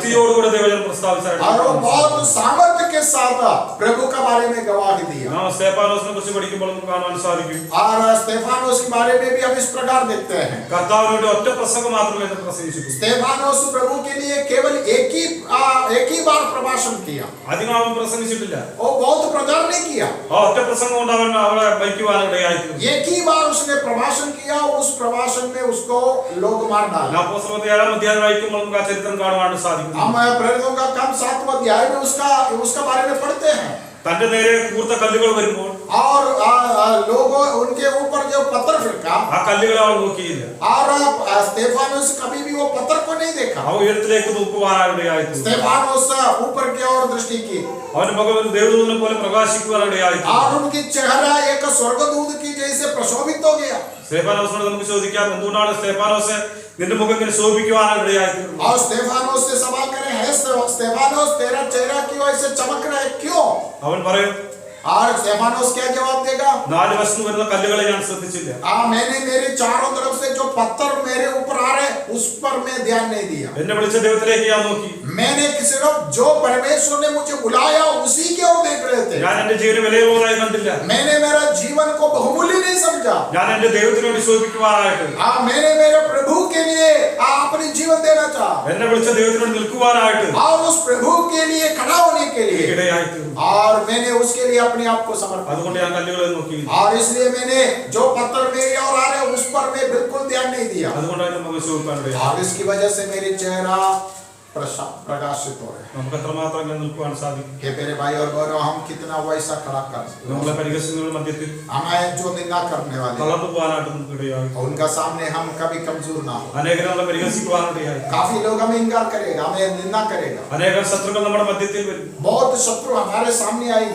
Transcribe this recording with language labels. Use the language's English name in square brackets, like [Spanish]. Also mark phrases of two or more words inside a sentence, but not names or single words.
[Malayalam] ശക്തിയോടുകൂടെ ദൈവജനം [Hindi] और वो [Malayalam] പ്രസ്താവിച്ചായിരുന്നു. [Hindi] बहुत सामर्थ्य के साथ प्रभु का बारे में गवाही दिया। [Malayalam] നാം സ്തെഫാനോസിനെ കുറിച്ച് പഠിക്കുമ്പോൾ നമുക്ക് കാണാൻ സാധിക്കും [Hindi] और स्तेफानोस के बारे में भी हम इस प्रकार देखते हैं, [Malayalam] കർത്താവിന് വേണ്ടി ഒറ്റ പ്രസംഗം മാത്രമേ എന്ന് പ്രസംഗിച്ചിട്ടുള്ളൂ. [Hindi] स्तेफानोस प्रभु के लिए केवल एक ही बार प्रभाषण किया, [Malayalam] അധികം അവൻ പ്രസംഗിച്ചിട്ടില്ല. [Hindi] वो बहुत प्रचार नहीं किया। [Malayalam] ആ ഒറ്റ പ്രസംഗം കൊണ്ട് അവൻ അവളെ മരിക്കുവാനിടയായി തീർന്നു. [Hindi] एक ही बार उसने प्रभाषण किया, उस प्रभाषण में उसको लोग मार डाले। [Malayalam] നാം അപ്പോസ്തലപ്രവൃത്തി 7-ാം അധ്യായം വായിക്കുമ്പോൾ നമുക്ക് ആ ചരിത്രം കാണുവാനായിട്ട് സാധിക്കും. [Hindi] हम प्रेरितों का काम 7वां अध्याय में उसका बारे में पढ़ते हैं [Malayalam] തന്റെ നേരെ കൂർത്ത കല്ലുകൾ വരുമ്പോൾ [Hindi] और लोगों उनके ऊपर जो पत्थर फेंका [Malayalam] ആ കല്ലുകളെ അവൻ നോക്കിയില്ല. [Hindi] और स्तेफानोस कभी भी वो पत्थर को नहीं देखा। [Malayalam] അവൻ ഉയരത്തിലേക്ക് നോക്കുവാനിടയായി തീർന്നു. [Hindi] स्तेफानोस ऊपर की ओर दृष्टि की [Malayalam] അവന്റെ മുഖം ഒരു ദേവദൂതനെ പോലെ പ്രകാശിക്കുവാനിടയായി തീർന്നു. [Hindi] और उनकी चेहरा एक स्वर्गदूत की जैसे प्रशोभित हो गया। [Malayalam] സ്തെഫാനോസിനോട് നമുക്ക് ചോദിക്കാം, എന്തുകൊണ്ടാണ് സ്തെഫാനോസ് നിന്റെ മുഖം ഇങ്ങനെ ശോഭിക്കുവാനിടയായി തീർന്നു? [Hindi] और स्तेफानोस से सवाल करें, है स्तेफानोस तेरा चेहरा क्यों ऐसे चमक रहा है, क्यों? [Malayalam] അവൻ പറയും, [Hindi] और स्तेफानोस क्या जवाब देगा? [Malayalam] 4 വശത്ത് വരുന്ന കല്ലുകളെ ഞാൻ ശ്രദ്ധിച്ചില്ല. [Hindi] मैंने मेरे चारों तरफ से जो पत्थर मेरे ऊपर आ रहे उस पर मैं ध्यान नहीं दिया। [Malayalam] എന്നെ വിളിച്ച ദൈവത്തിലേക്ക് ഞാൻ നോക്കി. [Hindi] मैंने सिर्फ जो परमेश्वर ने मुझे बुलाया उसी की ओर देख रहे थे। [Malayalam] ഞാൻ എന്റെ ജീവന് വിലയുള്ളതായി കണ്ടില്ല. [Hindi] मैंने मेरा जीवन को बहुमूल्य नहीं समझा। [Malayalam] ഞാൻ എന്റെ ദൈവത്തിന് വേണ്ടി ശോഭിക്കുവാനായിട്ട്, [Hindi] मैंने मेरे प्रभु के लिए अपनी जीवन देना चाहा [Malayalam] എന്നെ വിളിച്ച ദൈവത്തിനോട് നിൽക്കുവാനായിട്ട് [Hindi] और उस प्रभु के लिए खड़ा होने के लिए, [Malayalam] ഇടയായി തീർന്നു. [Hindi] और मैंने उसके लिए अपने आप को समर्पित [Malayalam] അതുകൊണ്ട് ഞാൻ കല്ലുകളെ നോക്കി. [Hindi] और इसलिए मैंने जो पत्थर मेरी ओर आ रहे उस पर मैं बिल्कुल ध्यान नहीं दिया [Malayalam] അതുകൊണ്ടാണ് എന്റെ മുഖം ശോഭിക്കാനിടയായി. [Hindi] और इसकी वजह से मेरी चेहरा प्रकाशित हो रहे। [Malayalam] നമുക്ക് എത്രമാത്രം ഇങ്ങനെ നിൽക്കുവാൻ സാധിക്കും? [Hindi] हे मेरे भाई और बहनों, हम कितना वैसा खड़ा कर सकते [Malayalam] നമ്മളെ [Hindi] हैं? [Malayalam] പരിഹസിക്കുന്നവരുടെ മധ്യത്തിൽ [Hindi] हमें जो निंदा करने वाले [Malayalam] തളർന്നു പോകാനായിട്ട് നമുക്ക് ഇടയായി. [Hindi] उनका सामने हम कभी कमजोर ना हो। [Malayalam] അനേകർ നമ്മളെ പരിഹസിക്കുവാനിടയായി. [Hindi] काफी लोग हमें इनकार करेगा, हमें निंदा करेगा, [Malayalam] അനേകം ശത്രുക്കൾ നമ്മുടെ മധ്യത്തിൽ വരും. [Hindi] बहुत शत्रु हमारे सामने आएंगे।